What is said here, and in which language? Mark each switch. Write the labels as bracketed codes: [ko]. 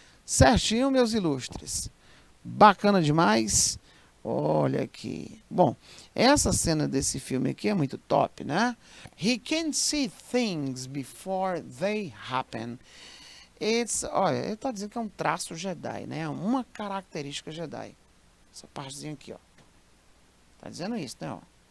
[pt] Certinho, meus ilustres? Bacana demais. Olha aqui. Bom, essa cena desse filme aqui é muito top, né? [en] He can see things before they happen. [pt] Olha, ele está dizendo que é um traço Jedi, né? Uma característica Jedi. Essa partezinha aqui, ó. Tá dizendo isso, né? Ó.